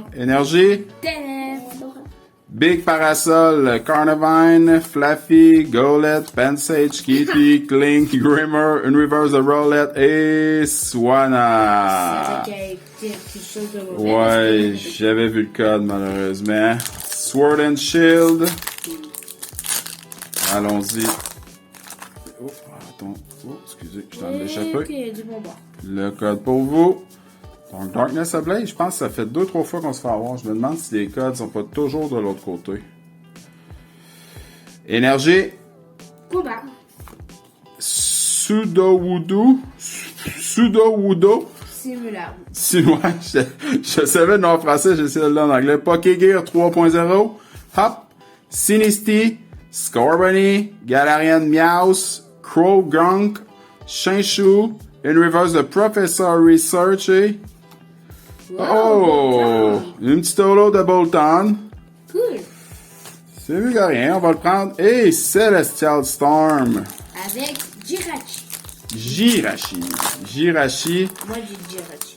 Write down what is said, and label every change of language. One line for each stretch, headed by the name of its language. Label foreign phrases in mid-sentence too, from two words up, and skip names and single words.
French: Énergie? Big Parasol, Carnivine, Fluffy, Golett, Pensage, Kitty, Clink, Grimmer, une reverse de Rowlet et Swanna. Ouais, j'avais vu le code malheureusement. Sword and Shield. Allons-y. Oh, attends. Oh, excusez, je t'en ai échappé. Le code pour vous. Donc, Darkness Ablaze, je pense que ça fait 2-3 fois qu'on se fait avoir. Je me demande si les codes sont pas toujours de l'autre côté. Énergie. Combat. Sudowoodo. Simulaire. Sinon, je savais le nom en français, j'ai essayé de le dire en anglais. Pokégear 3.0. Hop. Sinisty. Scorbunny. Galarian Meowth. Croagunk. Shinshu.
English: In reverse
French: de Professor Research et... Oh! Une petite holo de Bolton. Cool. C'est mieux que rien, on va le prendre. Et Celestial Storm. Avec Jirachi. Jirachi. Moi, j'ai Jirachi.